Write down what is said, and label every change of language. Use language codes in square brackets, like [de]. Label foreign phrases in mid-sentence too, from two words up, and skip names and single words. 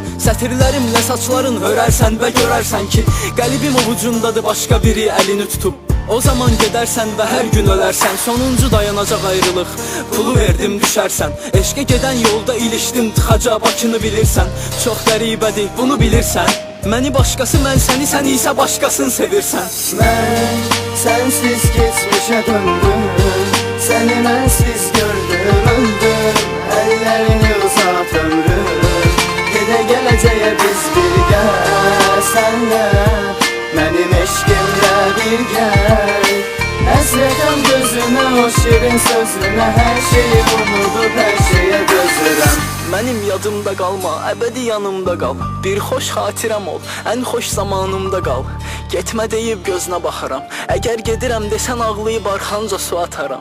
[az] Sətirlərimlə saçların hörərsən və görərsən ki qəlbim ovucundadır, başqa biri əlini tutub. O zaman gedərsən və hər gün ölərsən. Sonuncu dayanacaq ayrılıq, pulu verdim düşərsən. Eşqə gedən yolda ilişdim, tıxaca Bakını bilirsən. Çox qəribədir, bunu bilirsən. Məni başqası, mən səni, sən isə başqasını sevirsən. [tr] Mən sensiz geçmişe döndüm, seni mənsiz gördüm, öldüm. Ellerini uzat ömrüm, gide geleceğe biz birgə. Senle benim eşkimle bir gel. [az] Həsrətəm gözünə, o şirin sözünə, hər şeyi unudub hər şeyə dözürəm. Mənim yadımda qalma, əbədi yanımda qal. Bir xoş xatirəm ol, ən xoş zamanımda qal. Getmə deyib gözünə baxaram. Əgər gedirəm desən ağlayıb arxanca su ataram.